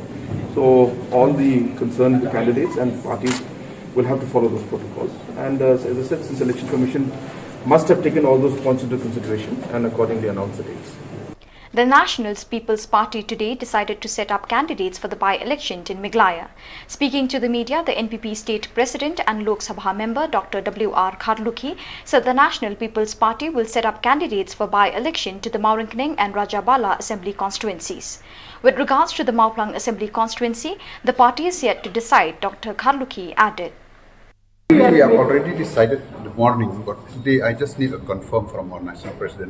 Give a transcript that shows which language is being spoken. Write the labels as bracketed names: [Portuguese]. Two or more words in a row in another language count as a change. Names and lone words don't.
[English] So all the concerned candidates and parties will have to follow those protocols. And as I said, since Election Commission must have taken all those points into consideration and accordingly announced the dates. The National People's Party today decided to set up candidates for the by-election in Meghalaya. Speaking to the media, the NPP State President and Lok Sabha member Dr. W.R. Kharlukhi said the National People's Party will set up candidates for by-election to the Mauringkaning and Rajabala Assembly constituencies. With regards to the Mauplang Assembly constituency, the party is yet to decide, Dr. Kharlukhi added. We have already decided in the morning, but today I just need to confirm from our national president.